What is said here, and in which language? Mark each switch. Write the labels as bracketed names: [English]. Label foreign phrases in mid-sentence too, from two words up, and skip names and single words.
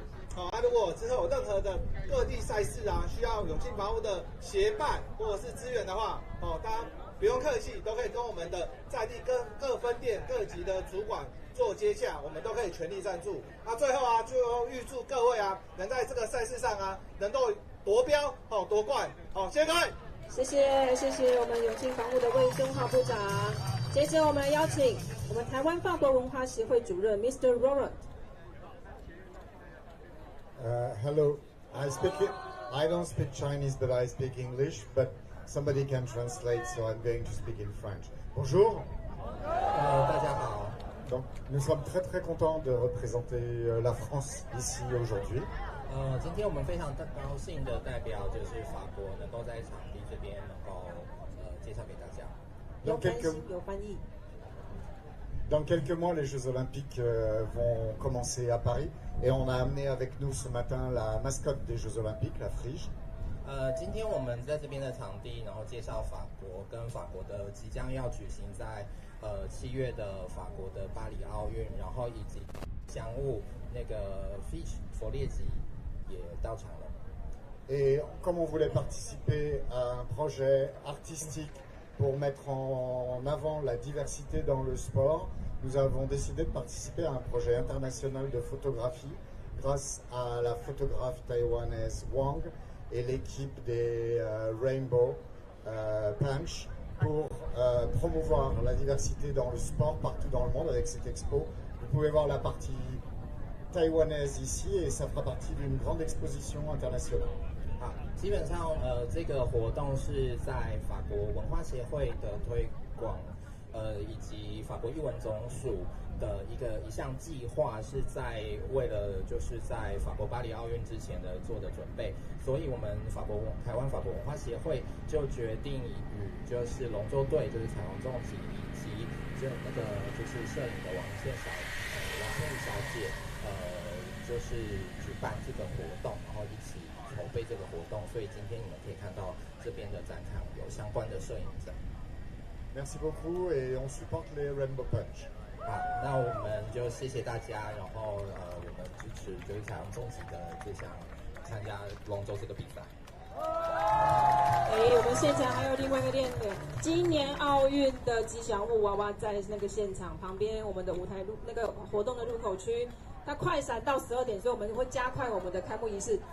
[Chinese] 如果之后有任何的各地赛事需要永庆房屋的协办或者是支援的话，大家不用客气，都可以跟我们的在地跟各分店各级的主管做接洽，我们都可以全力赞助。最后就预祝各位能在这个赛事上能够夺标夺冠。谢谢各位。谢谢我们永庆房屋的魏忠浩部长。接着我们来邀请我们台湾法国文化协会主任 Mr. Roland。 [English] Hello, I don't speak Chinese, but I speak English, but somebody can translate, so I'm going to speak in French. [French] Bonjour. [Chinese] 大家好。 [French] Donc, nous sommes très très contents de représenter la France ici aujourd'hui. [Chinese] 今天我们非常高兴的代表就是法国能够在场地这边能够介绍给大家。 [French] Dans quelques mois, les Jeux Olympiques vont commencer à Paris et on a amené avec nous ce matin la mascotte des Jeux Olympiques, la Frige. [Chinese] 今天我们在这边的场地，然后介绍法国跟法国的即将要举行在7月的法国的巴黎奥运，然后以及祥物那个 Fish 佛列吉也到场了。 [French] Et comme on voulait participer à un projet artistique pour mettre en avant la diversité dans le sport, nous avons décidé de participer à un projet international de photographie grâce à la photographe taïwanaise Wang et l'équipe des Rainbow Punch pour promouvoir la diversité dans le sport partout dans le monde avec cette expo. Vous pouvez voir la partie taïwanaise ici et ça fera partie d'une grande exposition internationale. [Chinese] 好，基本上这个活动是在法国文化协会的推广，以及法国艺文总署的一项计划，是在为了就是在法国巴黎奥运之前的做的准备，所以我们台湾法国文化协会就决定与就是龙舟队，就是彩虹重体以及就是摄影的王倩小姐，就是举办这个活动，然后一起筹备这个活动，所以今天你们可以看到这边的展场有相关的摄影展。 [French] Merci beaucoup et on supporte les Rainbow Punch. [Chinese] 好，那我们就谢谢大家，然后我们支持就是彩虹重体的这项参加龙舟这个比赛。我们现场还有另外一个亮点，今年奥运的吉祥物娃娃在那个现场旁边，我们的舞台那个活动的入口区，它快闪到12点，所以我们会加快我们的开幕仪式。